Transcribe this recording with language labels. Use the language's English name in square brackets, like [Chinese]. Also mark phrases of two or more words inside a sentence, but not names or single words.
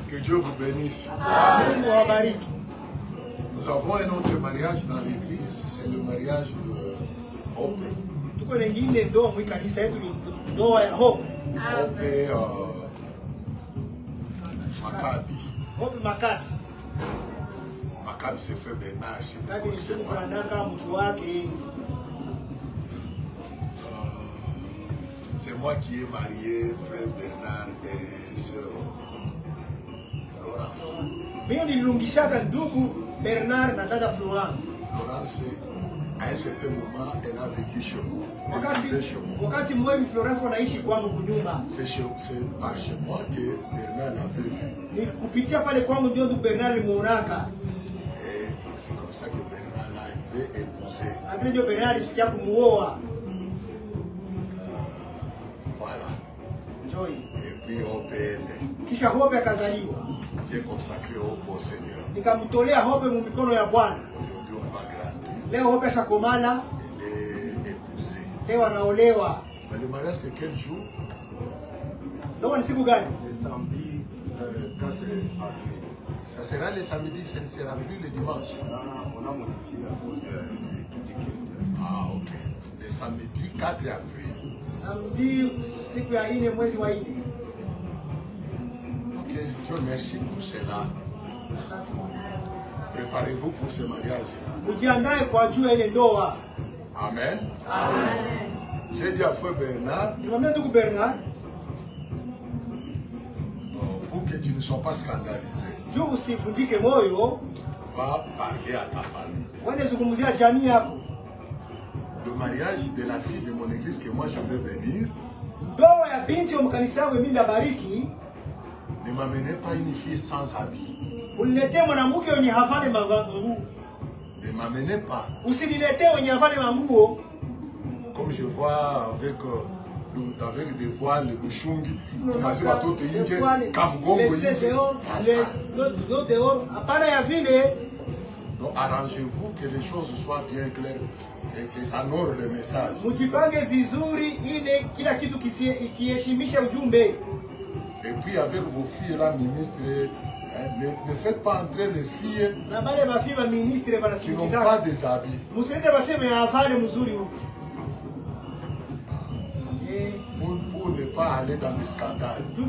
[French] Dieu vous bénisse. Amen. Nous avons un autre mariage dans l'église, c'est le mariage de Hope. Maccabi. Hope Maccabi. Maccabi c'est frère Bernard. C'est moi qui ai marié frère Bernard et sœur Florence. [Swahili] Bernard na dada Florence. [French] Florence, à un certain moment, elle a vécu chez moi. [Swahili] Wakati mwe Florence wanaishi kwangu kunyumba. [French] C'est par chez moi que Bernard l'avait vu. [Swahili] Ni kupitia pale kwangu ndio Bernard limuonaka. [French] Et c'est comme ça que Bernard l'a épousé. [Swahili] Après ndio Bernard alifikia kumuoa. [French] Voilà. Joy. Et puis OPN. [Swahili] Kisha Hope akazaliwa. [French] J'ai consacré au Seigneur. [Swahili] Nikamtolea Hope mu mikono ya Bwana. [French] Aujourd'hui on va grandir. [Swahili] Leo Hope ashakomana. [French] Elle est épousée. [Swahili] Leo anaolewa. [French] Mais le mariage c'est quel jour? [Swahili] Ndio ni siku gani? [French] Le samedi 4 avril. Ça sera le samedi, ça ne sera plus le dimanche. On a modifié à cause du culte. Ah ok. Le samedi 4 avril. [Swahili] Samedi siku ya 4 mwezi wa 4. [French] Ok, Dieu merci pour cela. Préparez-vous pour ce mariage-là. [Swahili] Ujiandae kwa juu ya ile ndoa. [French] Amen. Amen. J'ai dit à frère Bernard, [Swahili] Nimwambia ndugu Bernard, [French] pour que tu ne sois pas scandalisé, [Swahili] juu usivunjike moyo, [French] va parler à ta famille. [Swahili] Wende zungumzia jamii yako. [French] Le mariage de la fille de mon église que moi je vais venir, [Swahili] ndoa ya binti wa mkanisa wangu mimi ndabariki, [French] ne m'amenez pas une fille sans habit. [Swahili] Uniletee mwanamke mwenye havale manguo. [French] Ne m'amenez pas. [Swahili] Usiniletee mwenye havale manguo. [French] Comme je vois avec des voiles, le bouchungi, [Swahili] tunazi watoto nje, kamgongo nje. [French] Le dehors, [Swahili] hapana ya vile. [French] Donc arrangez-vous que les choses soient bien claires et que ça honore le message. [Swahili] Mujipange vizuri ile kila kitu kiheshimisha ujumbe. [French] Et puis avec vos filles là, ministres, ne faites pas entrer les filles qui n'ont pas des habits. Pour ne pas aller dans des scandales.